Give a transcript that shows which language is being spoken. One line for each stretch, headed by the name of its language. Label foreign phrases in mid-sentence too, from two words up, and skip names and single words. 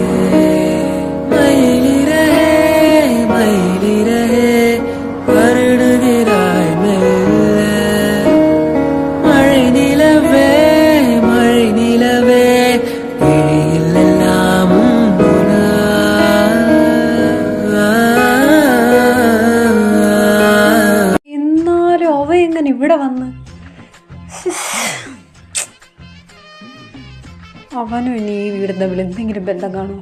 Tamil: மயிலிறகே மயிலிறகே வருடுகிறாய் மெல்ல, மழை நிலவே மழை நிலவே விழியில் எல்லாம்
Malayalam: ഇവിടെ വന്ന് അവനും ഇനി ഈ വീടും തമ്മിൽ എന്തെങ്കിലും ബന്ധം കാണുമോ?